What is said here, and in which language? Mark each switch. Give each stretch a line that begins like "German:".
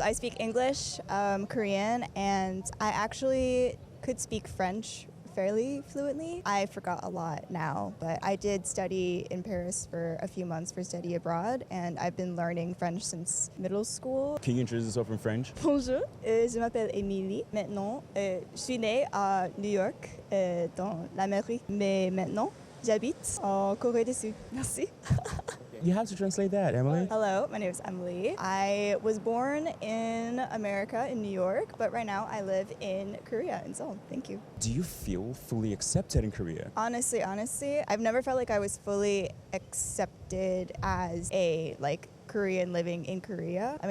English: I speak English, Korean, and I actually could speak French fairly fluently. I forgot a lot now, but I did study in Paris for a few months for study abroad, and I've been learning French since middle school. Can you introduce yourself in French?
French: Bonjour, je m'appelle Émilie. Maintenant, je suis née à New York, dans l'Amérique, mais maintenant, j'habite en Corée du Sud. Merci.
English: You have to translate that, Emily. Hello, my name is Emily. I was born in America, in New York, but right now I live in Korea, in Seoul. Thank you. Do you feel fully accepted in Korea? Honestly, I've never felt like I was fully accepted as a Korean living in Korea.